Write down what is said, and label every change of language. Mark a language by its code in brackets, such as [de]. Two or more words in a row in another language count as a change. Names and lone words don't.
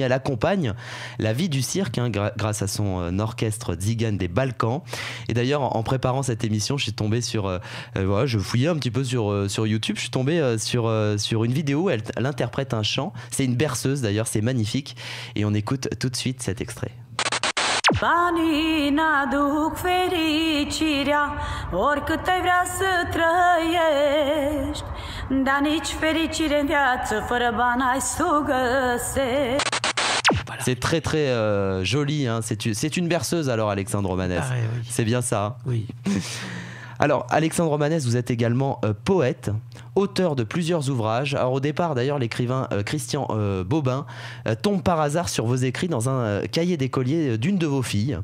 [fr] Elle accompagne la vie du cirque grâce à son orchestre Tzigan des Balkans. Et d'ailleurs, en préparant cette émission, je suis tombé sur... voilà, je fouillais un petit peu sur YouTube. Je suis tombé sur une vidéo où elle interprète un chant. C'est une berceuse d'ailleurs, c'est magnifique. Et on écoute tout de suite cet extrait. [ro] Banii n-aduc fericirea, oricât ai vrea să trăiești, dar nici fericire în viață fără bani ai să o găsești. [fr] C'est très très joli, hein. C'est une berceuse alors, Alexandre Romanès. Pareil, oui. C'est bien ça. Oui. Alors, Alexandre Romanès, vous êtes également poète, auteur de plusieurs ouvrages. Alors au départ, d'ailleurs, l'écrivain Christian Bobin tombe par hasard sur vos écrits dans un cahier d'écolier d'une de vos filles.